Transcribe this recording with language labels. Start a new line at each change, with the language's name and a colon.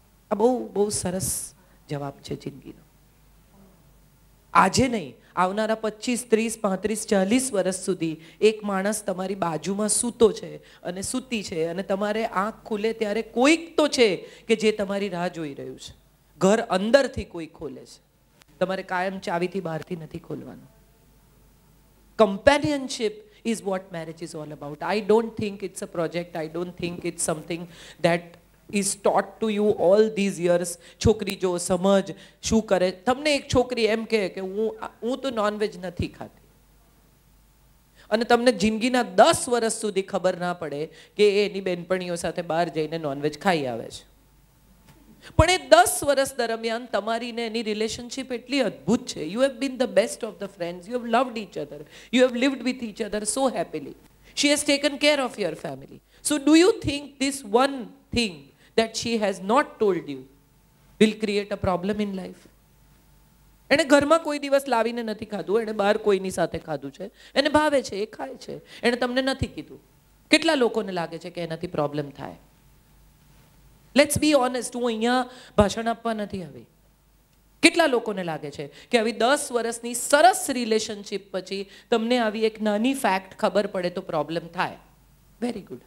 Gujarati: આ બહુ બહુ સરસ જવાબ છે જિંદગીનો. આજે નહીં, આવનારા 25, 30, 35, 40 વર્ષ સુધી એક માણસ તમારી બાજુમાં સૂતો છે અને સૂતી છે, અને તમારે આંખ ખુલે ત્યારે કોઈક તો છે કે જે તમારી રાહ જોઈ રહ્યું છે. ઘર અંદરથી કોઈ ખોલે છે, તમારે કાયમ ચાવીથી બહારથી નથી ખોલવાનું.
English: Companionship is what marriage is all about. I don't think it's a project. I don't think it's something that is taught to you all these years.
Gujarati: છોકરી જો સમજ શું કરે. તમને એક છોકરી એમ કહે કે હું તો નોનવેજ નથી ખાતી, અને તમને જિંદગીના 10 વર્ષ સુધી ખબર ના પડે કે એની બેનપણીઓ સાથે બહાર જઈને નોનવેજ ખાઈ આવે છે. પણ એ 10 વર્ષ દરમિયાન તમારી ને એની રિલેશનશિપ એટલી અદ્ભુત છે.
English: You have been the best of the friends. You have loved each other. You have lived with each other so happily. She has taken care of your family. So do you think this one thing that she has not told you will create a problem in life?
Gujarati: એને ઘરમાં કોઈ દિવસ લાવીને નથી ખાધું, એને બહાર કોઈની સાથે ખાધું છે, એને ભાવે છે, એ ખાય છે, એને તમને નથી કીધું. કેટલા લોકોને લાગે છે કે એનાથી પ્રોબ્લેમ થાય?
English: Let's be honest.
Gujarati: હું અહીંયા ભાષણ આપવા નથી આવી. કેટલા લોકોને લાગે છે કે આવી 10 વર્ષની સરસ રિલેશનશિપ પછી તમને આવી એક નાની ફેક્ટ ખબર પડે તો પ્રોબ્લેમ થાય?
English: Very good.